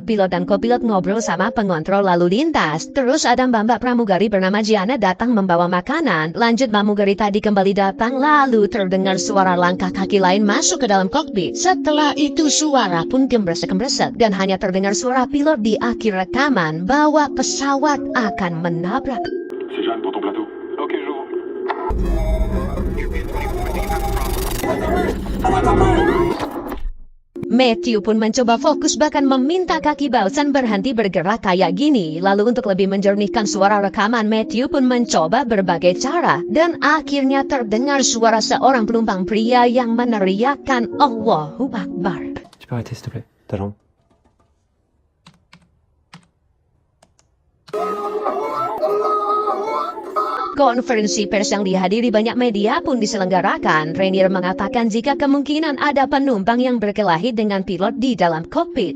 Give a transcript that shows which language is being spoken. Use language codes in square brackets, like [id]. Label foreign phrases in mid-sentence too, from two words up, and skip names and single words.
[id] Pilot dan kopilot ngobrol sama pengontrol lalu lintas. Terus ada mbak pramugari bernama Gianna datang membawa makanan. Lanjut pramugari tadi kembali datang, lalu terdengar suara langkah kaki lain masuk ke dalam kokpit. Setelah itu suara pun gembresek-gembresek dan hanya terdengar suara pilot di akhir rekaman bahwa pesawat akan menabrak. [fr] C'est Jeanne pour ton plateau. Ok, j'ouvre. [en] European 24, do you have a problem? [id] Matthew pun mencoba fokus bahkan meminta kaki Balsan berhenti bergerak kayak gini. Lalu untuk lebih menjernihkan suara rekaman, Matthew pun mencoba berbagai cara. Dan akhirnya terdengar suara seorang penumpang pria yang meneriakkan [ar] الله أكبر. [fr] Tu peux arrêter s'il te plaît, ta jambe. [id] Konferensi pers yang dihadiri banyak media pun diselenggarakan. Renier mengatakan jika kemungkinan ada penumpang yang berkelahi dengan pilot di dalam kokpit.